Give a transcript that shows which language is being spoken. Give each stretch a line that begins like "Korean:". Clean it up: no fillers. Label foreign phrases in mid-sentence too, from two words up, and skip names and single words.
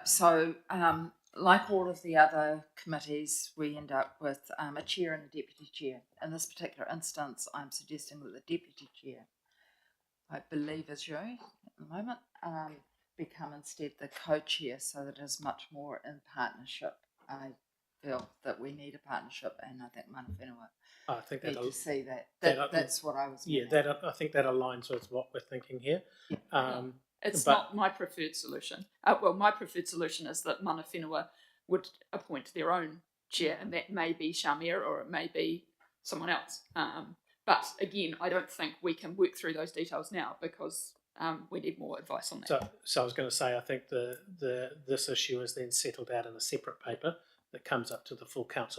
English: So, like all of the other committees, we end up with a chair and a deputy chair. In this particular instance, I'm suggesting that the deputy chair, I believe is you at the moment, become instead the co-chair, so that it is much more in partnership. I feel that we need a partnership, and I think
Māori: mana whenua
English: I think need to see that. That's what I was meaning. meaning. I think that aligns with what we're thinking here. It's not my preferred solution. Well, my preferred solution is that
Māori: mana whenua
English: would appoint their own chair, and that may be Shamir or it may be someone else. But again, I don't think we can work through those details now because we need more advice on that. So I was going to say, I think this issue is then settled out in a separate paper that comes up to the full council.